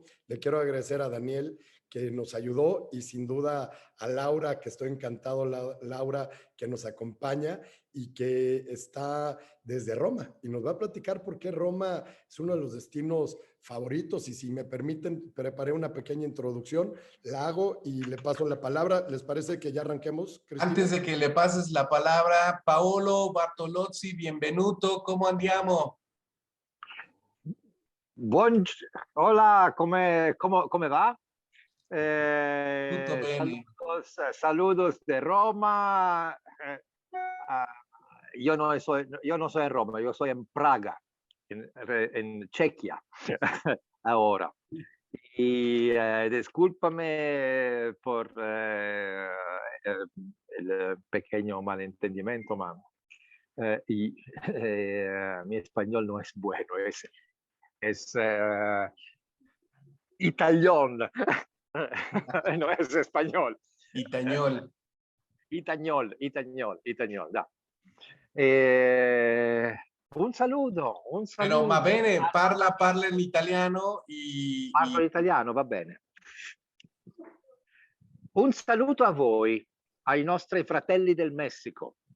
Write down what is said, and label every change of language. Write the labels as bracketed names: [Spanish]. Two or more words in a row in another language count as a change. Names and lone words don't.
[Spanish] Le quiero agradecer a Daniel, que nos ayudó, y sin duda a Laura, que estoy encantado, Laura, que nos acompaña y que está desde Roma y nos va a platicar por qué Roma es uno de los destinos favoritos. Y si me permiten, preparé una pequeña introducción, la hago y le paso la palabra. ¿Les parece que ya arranquemos, Cristina? Antes de que le pases la palabra, Paolo Bartolozzi, bienvenuto, ¿cómo andiamo? [Italian] Hola, come va? Tutto bene. [Spanish] Saludos de Roma. Yo no soy en Roma, yo soy en Praga, en Chequia, ahora. Y discúlpame por el pequeño malentendimiento, mi español no es bueno, es italiano. No es español. Itañol. Itañol, da. [Italian] Un saluto, Però va bene, parla in italiano Parlo italiano, va bene. Un saluto a voi, ai nostri fratelli del Messico.